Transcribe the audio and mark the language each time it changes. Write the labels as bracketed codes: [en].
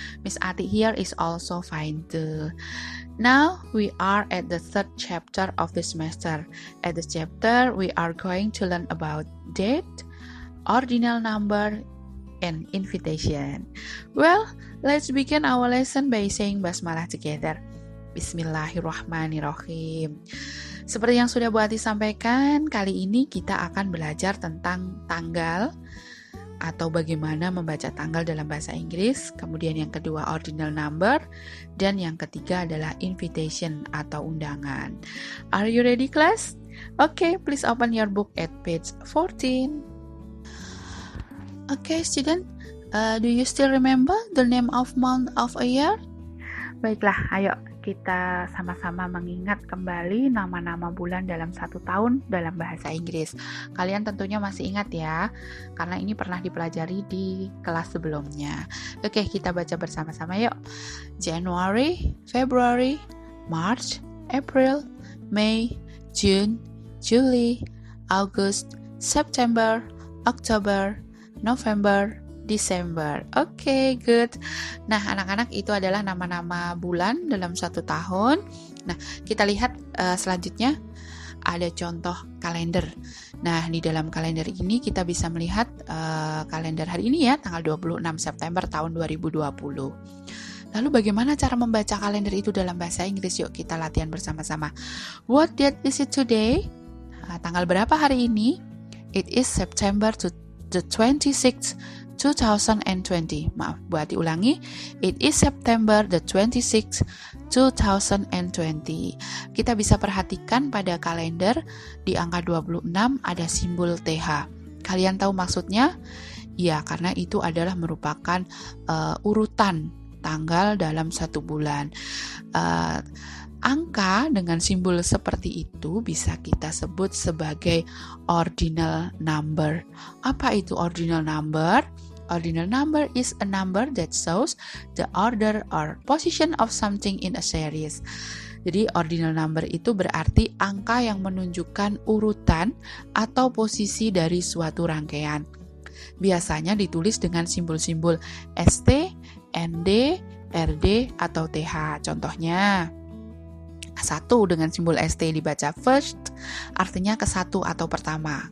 [en] Miss Ati here is also fine too. Now we are at the third chapter of the semester. At this chapter, we are going to learn about date, ordinal number, and invitation. Well, let's begin our lesson by saying basmalah together. [ar] Bismillahirrahmanirrahim. [id] Seperti yang sudah Bu Ati sampaikan, kali ini kita akan belajar tentang tanggal atau bagaimana membaca tanggal dalam bahasa Inggris. Kemudian yang kedua ordinal number, dan yang ketiga adalah invitation atau undangan. [en] Are you ready, class? Okay, please open your book at page 14. Okay, student, do you still remember the name of month of a year? [id] Baiklah, ayo kita sama-sama mengingat kembali nama-nama bulan dalam satu tahun dalam bahasa Inggris. Kalian tentunya masih ingat ya, karena ini pernah dipelajari di kelas sebelumnya. Oke, kita baca bersama-sama yuk. [en] January, February, March, April, May, June, July, August, September, October, November, December. Oke, good. [id] Nah, anak-anak, itu adalah nama-nama bulan dalam satu tahun. Nah, kita lihat selanjutnya ada contoh kalender. Nah, di dalam kalender ini kita bisa melihat kalender hari ini ya, tanggal 26 September tahun 2020. Lalu bagaimana cara membaca kalender itu dalam bahasa Inggris? Yuk kita latihan bersama-sama. [en] What date is it today? [id] Tanggal berapa hari ini? [en] It is September to the 26th 2020. [id] Maaf, Bu Ati ulangi. [en] It is September the 26th 2020. [id] Kita bisa perhatikan pada kalender di angka 26 ada simbol TH. Kalian tahu maksudnya? Ya, karena itu adalah merupakan urutan tanggal dalam satu bulan. Angka dengan simbol seperti itu bisa kita sebut sebagai ordinal number. Apa itu ordinal number? [en] Ordinal number is a number that shows the order or position of something in a series. [id] Jadi ordinal number itu berarti angka yang menunjukkan urutan atau posisi dari suatu rangkaian. Biasanya ditulis dengan simbol-simbol ST, ND, RD, atau TH. Contohnya, 1 dengan simbol ST dibaca first, artinya ke satu atau pertama.